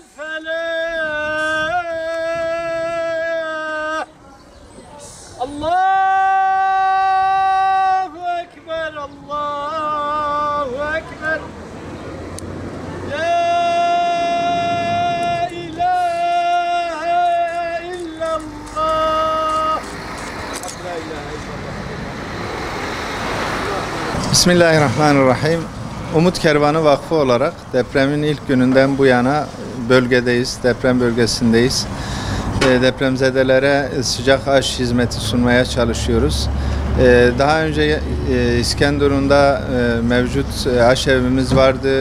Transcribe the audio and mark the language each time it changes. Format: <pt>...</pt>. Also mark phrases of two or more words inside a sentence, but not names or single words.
<ar>الفلاح الله أكبر الله أكبر لا إله إلا الله لا إله إلا الله. Bismillahirrahmanirrahim.</ar> <tr>Umut Kervanı Vakfı olarak depremin ilk gününden bu yana bölgedeyiz, deprem bölgesindeyiz. Depremzedelere sıcak aş hizmeti sunmaya çalışıyoruz. Daha önce İskenderun'da mevcut aşevimiz vardı.</tr>